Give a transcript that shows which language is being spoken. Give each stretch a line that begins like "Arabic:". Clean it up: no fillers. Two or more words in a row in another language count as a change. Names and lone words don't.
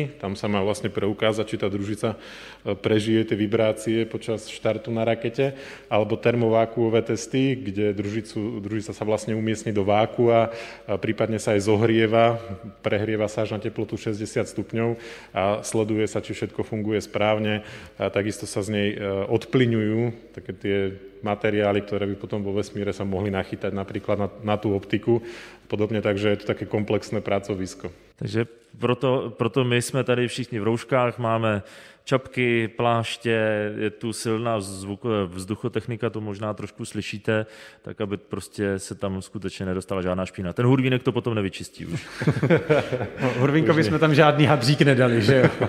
Slovak: Tam sa má vlastne preukázať, či tá družica prežije tie vibrácie počas štartu na rakete, alebo termovákuové testy, kde družica sa vlastne umiestni do vákua, prípadne sa aj zohrieva, prehrieva sa až na teplotu 60 stupňov a sleduje sa, či všetko funguje správne. A takisto sa z nej odplyňujú také tie materiály, ktoré by potom vo vesmíre sa mohli nachytať napríklad na tú optiku. Podobne, takže je to také komplexné pracovisko.
Czech: Takže proto my jsme tady všichni v rouškách, máme čapky, pláště, je tu silná vzduchotechnika, to možná trošku slyšíte, tak aby prostě se tam skutečně nedostala žádná špína. Ten hurvínek to potom nevyčistí už. No, hurvínkovi jsme tam žádný hadřík nedali, že jo?